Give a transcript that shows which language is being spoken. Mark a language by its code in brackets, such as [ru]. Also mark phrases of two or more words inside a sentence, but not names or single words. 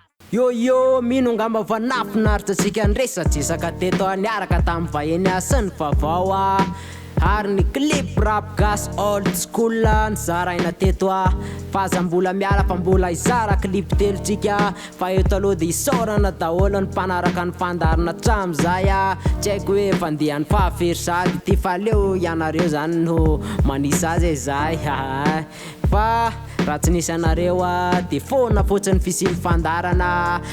[mg] Yo, yo, mino angamba fa nafinaritra antsika niresa-tsisaka teto a, niaraka tamin'ny vahiny a sy ny vaovao a. Ary ny clip rap gas [en] old school [mg] a, nizaraina teto a. Fa aza mbola miala fa mbola hizara clip telo tsika. Fa eto aloha dia isaorana daholo ny mpanaraka ny fandarina hatramin'izay a. Tsy haiko hoe efa andeha ny fahavery sady ity, fa aleo ianareo zany no manisa azy e zay. Fa raha tsy nisy anareo a, dia foana fotsiny fisiany fandarana.